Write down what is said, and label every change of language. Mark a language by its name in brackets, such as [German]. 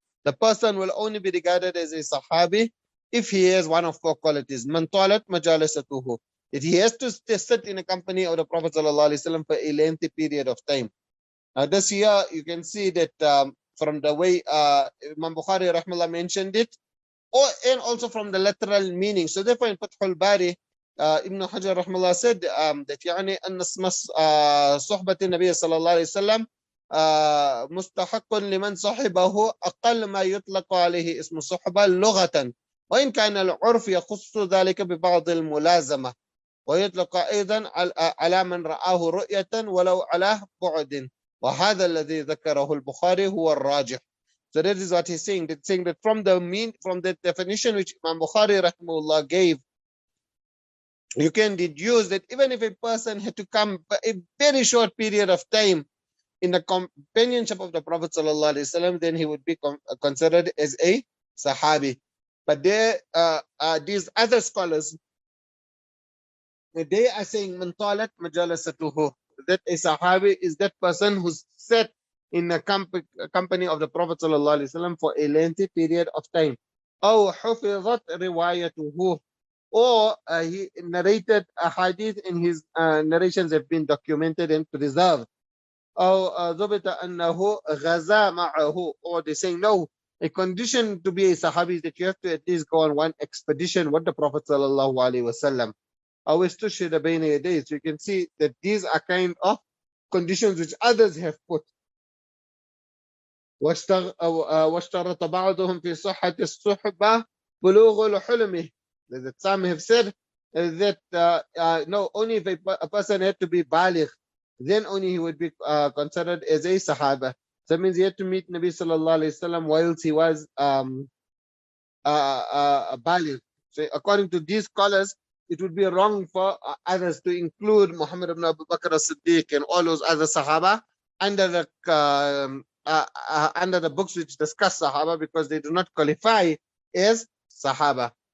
[English] The person will only be regarded as a Sahabi if he has one of 4 qualities. [Arabic] من طالت مجالسته. [English] That he has to sit in a company of the Prophet ﷺ for a lengthy period of time. This year, you can see that from the way Imam Bukhari rahmallah mentioned it, and also from the literal meaning. So therefore, in Fath al-Bari, Ibn Hajar rahmallah said that [Arabic] يعني أن اسم صحبة النبي صلى الله عليه وسلم مستحق لمن صحبه أقل ما يطلق عليه اسم صحبة لغة، وإن كان العرف يخص ذلك ببعض الملازمة، ويطلق أيضا على من رآه رؤية ولو على بعد، وهذا الذي ذكره البخاري هو الراجح. [English] So that is what he's saying. That's saying that from the definition which Imam Bukhari rahimahullah gave, you can deduce that even if a person had to come for a very short period of time in the companionship of the Prophet ﷺ, then he would be considered as a Sahabi. But there are these other scholars, they are saying [Arabic] man talat majalasatuhu, [English] that a Sahabi is that person who's sat in the company of the Prophet ﷺ for a lengthy period of time. [Arabic] أو حفظت روايته, [English] or he narrated a hadith and his narrations have been documented and preserved. [Arabic] أو ضبط أنه غزا معه, [English] or they saying no, a condition to be a Sahabi is that you have to at least go on one expedition with the Prophet ﷺ. [Arabic] أو استشهد بين يديه. [English] So you can see that these are kind of conditions which others have put. [Arabic] واشترط بعضهم في صحة الصحبة بلوغ حلمه. [English] That some have said that no, only if a person had to be baligh, then only he would be considered as a Sahaba. So that means he had to meet Nabi sallallahu alayhi wasallam whilst he was baligh. So according to these scholars, it would be wrong for others to include Muhammad ibn Abu Bakr as-Siddiq and all those other Sahaba under the books which discuss Sahaba, because they do not qualify as Sahaba.